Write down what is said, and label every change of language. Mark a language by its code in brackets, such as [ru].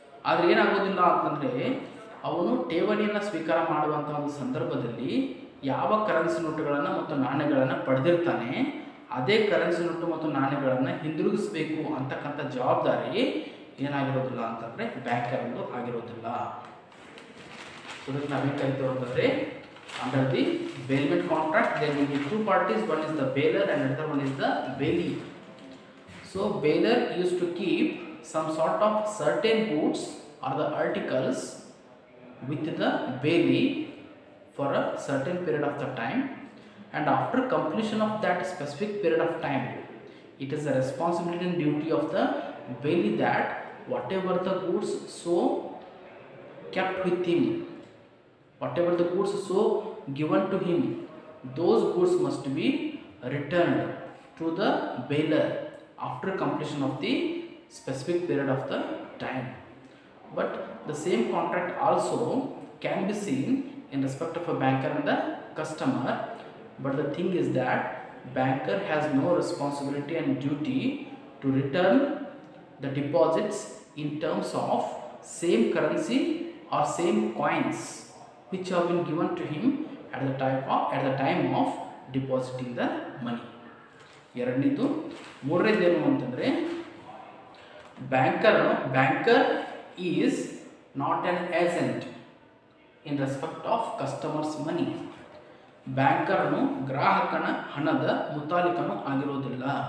[kn] ಆದರೆ ಏನಾಗೋದಿಲ್ಲ ಅಂತಂದರೆ ಅವನು ಠೇವಣಿಯನ್ನು ಸ್ವೀಕಾರ ಮಾಡುವಂಥ ಒಂದು ಸಂದರ್ಭದಲ್ಲಿ ಯಾವ ಕರೆನ್ಸಿ ನೋಟುಗಳನ್ನು ಮತ್ತು ನಾಣ್ಯಗಳನ್ನು ಪಡೆದಿರ್ತಾನೆ ಅದೇ ಕರೆನ್ಸಿ ನೋಟು ಮತ್ತು ನಾಣ್ಯಗಳನ್ನು ಹಿಂದಿರುಗಿಸಬೇಕು ಅಂತಕ್ಕಂಥ ಜವಾಬ್ದಾರಿ ಏನಾಗಿರೋದಿಲ್ಲ ಅಂತಂದರೆ ಬ್ಯಾಂಕರ್ದು ಆಗಿರೋದಿಲ್ಲ. ಸೊ ಇದಕ್ಕೆ ನಾವೇನು ಕರಿತೀವಿ ಅಂತಂದರೆ [en] Under the bailment contract there will be two parties, one is the bailor and another one is the bailee. So baler used to keep some sort of certain goods or the articles with the bailee for a certain period of the time, and after completion of that specific period of time, it is the responsibility and duty of the bailee that whatever the goods so kept with him, whatever the goods so given to him, those goods must be returned to the bailer after completion of the specific period of the time. But the same contract also can be seen in respect of a banker and the customer, but the thing is that banker has no responsibility and duty to return the deposits in terms of same currency or same coins which have been given to him at the time of depositing the money. [kn] ಎರಡನೇದು. ಮೂರನೇದು ಏನು ಅಂತಂದರೆ [en] Banker is not an agent in respect of customers money. [kn] ಬ್ಯಾಂಕರ್ನು ಗ್ರಾಹಕನ ಹಣದ ಮುತಾಲಿಕನು ಆಗಿರೋದಿಲ್ಲ.